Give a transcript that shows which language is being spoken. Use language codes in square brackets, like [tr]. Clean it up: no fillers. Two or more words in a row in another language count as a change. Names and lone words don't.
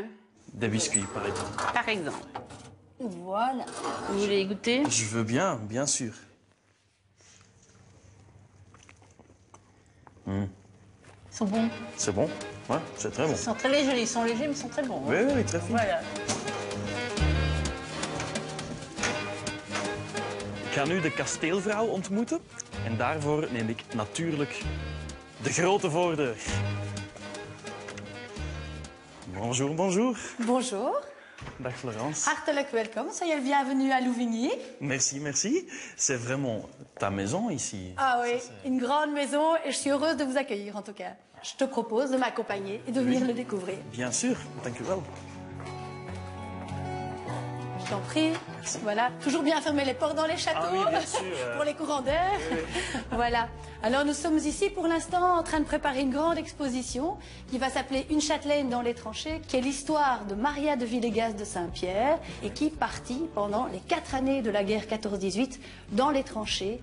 [fr] Des biscuits, par exemple. Par exemple. Voilà. Vous voulez goûter? Je veux bien sûr. Ils sont bons. C'est bon? Ouais, c'est très bon. Ils sont très légers, ils sont légers, mais ils sont très bons. Oui, très fin. Voilà. [nl] Ik ga nu de kasteelvrouw ontmoeten. En daarvoor neem ik natuurlijk de grote voordeur. [fr] Bonjour. Bonjour. [nl] Dag Florence. Hartelijk welkom. [fr] Soyez le bienvenu à Louvigny. Merci. C'est vraiment ta maison ici. Ah oui, une grande maison et je suis heureuse de vous accueillir en tout cas. Je te propose de m'accompagner et de venir le découvrir. Bien sûr, [nl] dank u wel. [fr] Je t'en prie. Merci. Voilà, toujours bien fermer les portes dans les châteaux. Ah oui, bien sûr. Pour les courants d'air. Oui. Voilà. Alors nous sommes ici pour l'instant en train de préparer une grande exposition qui va s'appeler Une châtelaine dans les tranchées, qui est l'histoire de Maria de Villegas de Saint-Pierre et qui partit pendant les 4 années de la guerre 14-18 dans les tranchées.